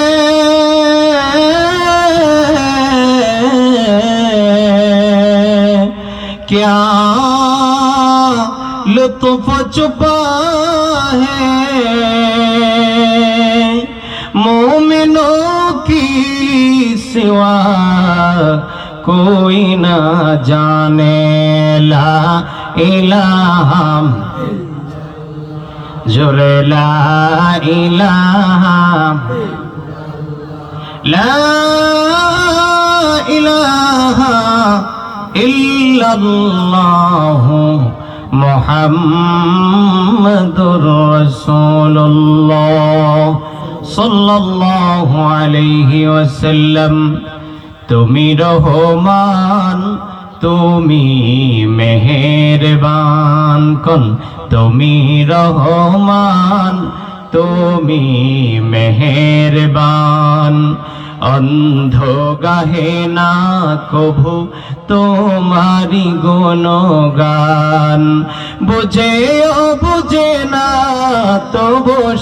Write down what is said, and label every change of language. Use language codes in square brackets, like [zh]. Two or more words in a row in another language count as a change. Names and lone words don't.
[ur] کیا لطف چھپا ہے مومنوں کی سوا کوئی نہ جانے [ar] لا الہ [ur] جڑے [ar] لا الہ الا اللہ محمد رسول اللہ صلى الله عليه وسلم [bn] তুমি রহমান তুমি মেহেরবান কোন তুমি রহমান তুমি মেহেরবান অন্ধ গাহে না কভু তোমারি গুণগান বুঝেও বুঝে না তবু